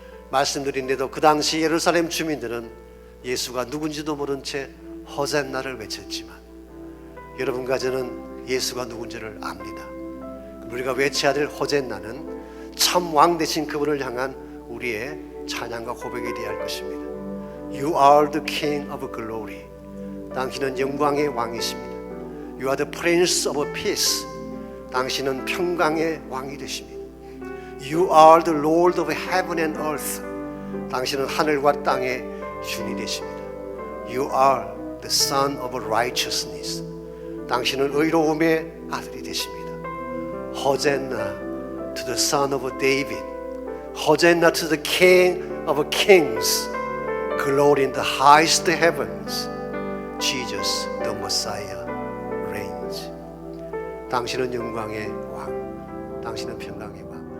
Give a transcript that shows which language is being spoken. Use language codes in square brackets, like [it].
[ko] 말씀드린데도 그 당시 예루살렘 주민들은 예수가 누군지도 모른 채 호산나를 외쳤지만 여러분과 저는 예수가 누군지를 압니다. 우리가 외쳐야 될 호산나는 참 왕 되신 그분을 향한 우리의 찬양과 고백이 되어야 할 것입니다. [en] You are the King of Glory. [ko] 당신은 영광의 왕이십니다. [en] You are the Prince of Peace. [ko] 당신은 평강의 왕이 되십니다. [en] You are the Lord of Heaven and Earth. [ko] 당신은 하늘과 땅의 주인이 되십니다. [en] You are the Son of Righteousness. [ko] 당신은 의로움의 아들이 되십니다. [en] 호산나 to the Son of David. 호산나 to the King of Kings. Glory in the highest heavens. Jesus the Messiah reigns. [ko] 당신은 영광의 왕, 당신은 평강의 왕.